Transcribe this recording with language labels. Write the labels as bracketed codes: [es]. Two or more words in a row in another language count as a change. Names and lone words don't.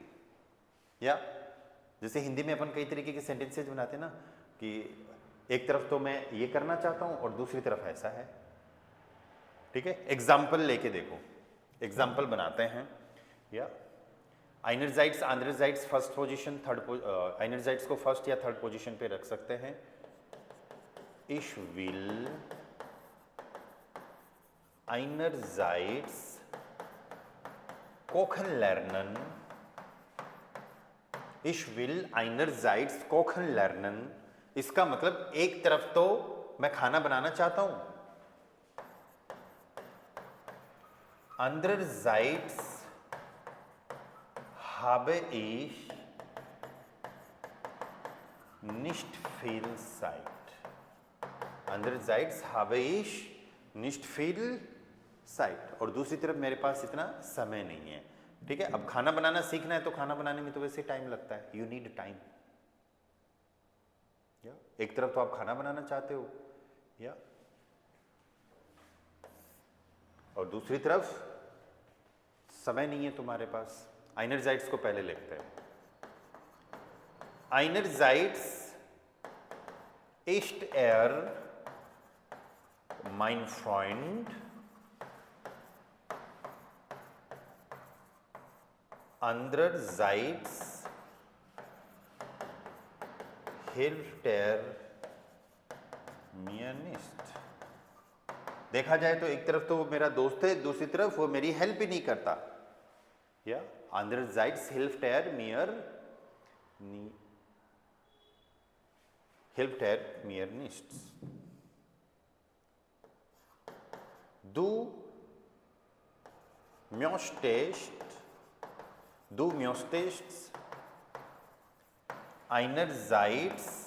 [hi] या जैसे हिंदी में अपन कई तरीके के सेंटेंसेस बनाते हैं ना, कि एक तरफ तो मैं ये करना चाहता हूं और दूसरी तरफ ऐसा है. ठीक है, एग्जाम्पल लेके देखो, एग्जाम्पल बनाते हैं. या आइनरजाइट्स, आंद्रजाइट्स [en] first position, [hi] थर्ड आइनरजाइट्स को फर्स्ट या [en] third position [hi] पे रख सकते हैं. [de] Ich will einerseits kochen lernen. Ich will einerseits kochen lernen. [hi] इसका मतलब एक तरफ तो मैं खाना बनाना चाहता हूं, [de] andererseits habe ich nicht viel Zeit. Andererseits habe ich nicht viel Zeit. [hi] और दूसरी तरफ मेरे पास इतना समय नहीं है. ठीक है, अब खाना बनाना सीखना है तो खाना बनाने में तो वैसे टाइम लगता है. [en] you need time. [hi] एक तरफ तो आप खाना बनाना चाहते हो, या और दूसरी तरफ समय नहीं है तुम्हारे पास. आइनरजाइट्स को पहले लिखते हैं. [de] आइनरजाइट्स ist mein Freund, andererseits Hilfter mir nicht। [hi] देखा जाए तो एक तरफ तो वो मेरा दोस्त है, दूसरी तरफ वो मेरी हेल्प ही नहीं करता। [de] या andererseits hilft mir nie, hilft mir nichts। Du möchtest einerseits